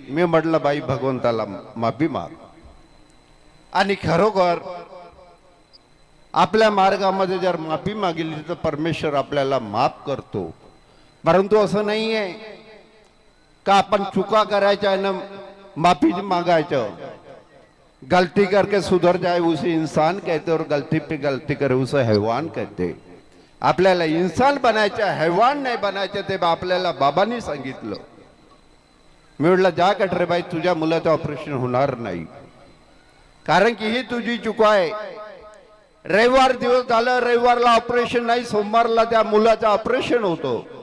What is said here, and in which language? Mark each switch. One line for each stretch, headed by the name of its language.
Marathi: मी म्हटलं बाई भगवंताला माफी माग, आणि खरोखर आपल्या मार्गामध्ये जर माफी मागितली तर परमेश्वर आपल्याला माफ करतो. परंतु असं नाही आहे का आपण चुका करायच्या आणि माफी मागायचं.
Hindi: गलती करके सुधर जाए उसे इंसान कहते, और गलती पे गलती करे उसे हैवान कहते.
Marathi: आपल्याला इंसान बनायचं, हैवान नाही बनायचं, ते आपल्याला बाबांनी सांगितलं. मी म्हटलं जा कटरे बाई, तुझ्या मुलाचं ऑपरेशन होणार नाही, कारण की ही तुझी चूक आहे. रविवार दिवस झालं, रविवारला ऑपरेशन नाही, सोमवारला त्या मुलाचं ऑपरेशन होतं.